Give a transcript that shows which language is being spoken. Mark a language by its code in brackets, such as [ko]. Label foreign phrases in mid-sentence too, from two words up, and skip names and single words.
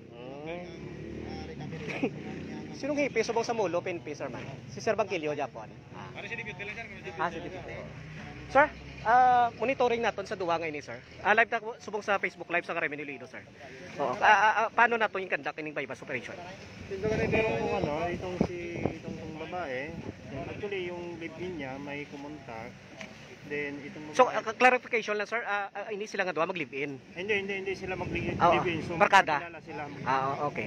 [hil] Sinong hipi subong sa Molo, PNP, sir man? Si Sir Bangkilio, Japon. Si Deputy. Sir, monitoring naton sa duwa ngayon, sir. Live na subong sa Facebook Live sa Remen Iloilo, sir. [tl] Oo. Paano nato yung conduct ng [en] bypass operation? [tl] Itong babae, actually yung live-in niya may kumontak Then itong So, babae, clarification lang, sir. Hindi sila nga doon mag-live-in. hindi sila mag-live Oo, in. So barkada. magkakilala sila. Okay.